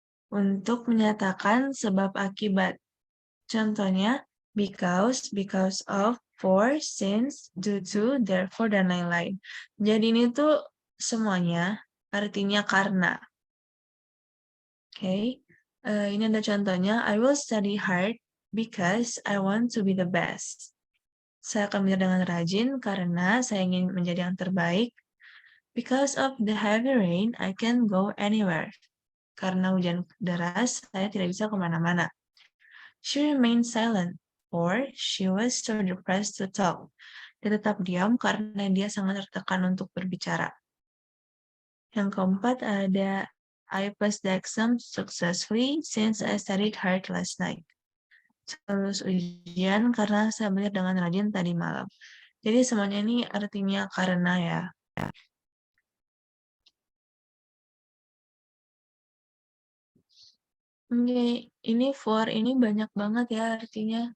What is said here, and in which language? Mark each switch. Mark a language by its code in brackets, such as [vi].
[id] Untuk menyatakan sebab akibat. Contohnya, because of, for, since, due to, therefore, dan lain-lain. Jadi ini tuh semuanya artinya karena. Oke, ini ada contohnya. [en] I will study hard because I want to be the best. [id] Saya akan belajar dengan rajin karena saya ingin menjadi yang terbaik. [en] Because of the heavy rain, I can't go anywhere. [id] Karena hujan deras, saya tidak bisa kemana-mana. [en] She remained silent, or she was so depressed to talk. [id] Dia tetap diam karena dia sangat tertekan untuk berbicara. Yang keempat ada [en] I passed the exam successfully since I studied hard last night. [id] Saya lulus ujian karena saya belajar dengan rajin tadi malam. Jadi semuanya ini artinya karena ya. Oke, ini for ini banyak banget ya artinya.